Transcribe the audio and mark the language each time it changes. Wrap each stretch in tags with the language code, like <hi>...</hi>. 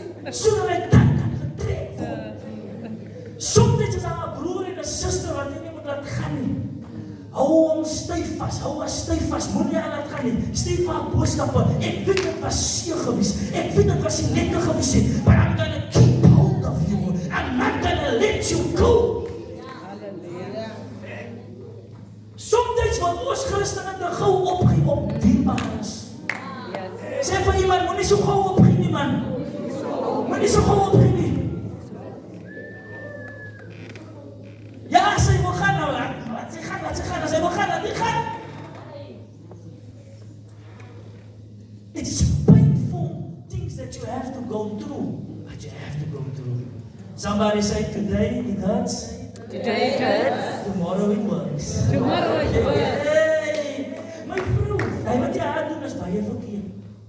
<af>Sodat hy dan kan getrek word. Soms is daar 'n broer en 'n suster wat jy nie moet laat gaan nie. Hou hom styf vas, moenie aan laat gaan nie. Stuur vir haar boodskappe. Ek weet dit was seer gewees. Ek weet dit was nie lekker gewees nie.</af> <en>But I'm gonna keep hold of you. I'm not gonna let you go.</en> <af>Soms wat ons Christene te gou opgee op dierbares. Sê vir iemand, moenie so gou opgee nie man. Moenie so gou opgee nie. Ja, sy wil gaan nou, laat sy gaan, as sy wil gaan, laat sy gaan.</af> <en>It's painful things that you have to go through, but you have to go through. Somebody say, today it hurts. Today it hurts. Tomorrow it works. Tomorrow it works.</en> <af>Hey, my vrou, hy wat jy aan doen is baie verkeerd.</af>